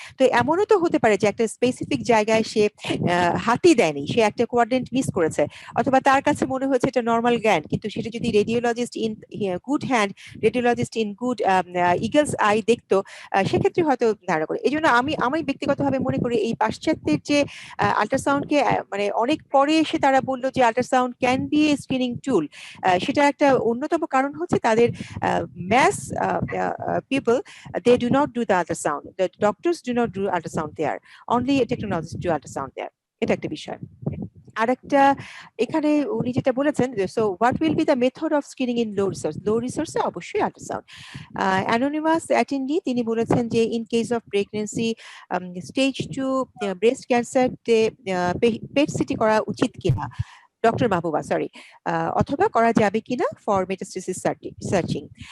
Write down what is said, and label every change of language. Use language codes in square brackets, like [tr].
[bn] তো এমনও তো হতে পারে যে একটা স্পেসিফিক জায়গায় সে হাতই দেয়নি, সে একটা কোয়াড্রেন্ট মিস করেছে, অথবা তার কাছে মনে হয়েছে এটা নর্মাল জ্ঞান, কিন্তু সেটা যদি [en] radiologist in good hand, radiologist in good eagles eye [bn] দেখতো, সেক্ষেত্রে হয়তো ধারণা করে। এই জন্য আমি ব্যক্তিগতভাবে মনে করি এই পাশ্চাত্যের যে আল্ট্রাসাউন্ডকে মানে অনেক পরে এসে তারা বললো যে [en] ultrasound can be a screening tool, [bn] সেটা একটা অন্যতম কারণ হচ্ছে তাদের [en] mass people, they do not do the ultrasound, the doctors do not do ultrasound there, only technologists do ultrasound there. [bn] এটা একটা বিষয়। আরেকটা এখানে উনি যেটা বলেছেন, [en] So what will be the method of screening in low রিসোর্সে? [bn] অবশ্যই আল্ট্রাসাউন্ড। অ্যানোনিমাস অ্যাটেন্ডি তিনি বলেছেন যে [en] in case of pregnancy stage 2 breast cancer [bn] PET CT করা উচিত কিনা, ডক্টর মাহবুবা সরি, অথবা করা যাবে কিনা ফর মেটাস্টেসিস সার্চিং?